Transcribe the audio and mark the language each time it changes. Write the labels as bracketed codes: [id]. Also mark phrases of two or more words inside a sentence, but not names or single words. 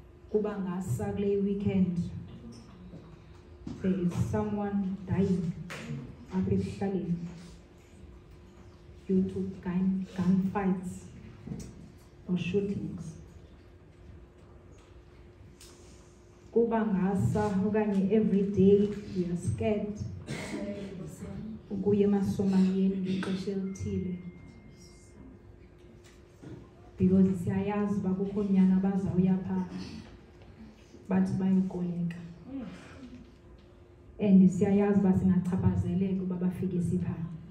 [xh] kuba ngasa kule weekend [en] there is someone dying [xh] apha ekuhlaleni [en] due to gunfights or shootings. [xh] Kuba ngasa okanye [en] every day we are scared [xh] ukuya emasomaliyeni ngexesha elithile because siyayazi uba kukho nyana abazawuya phaa bathi bayokoleka and siyayazi uba singachaphazeleka uba bafike siphaa.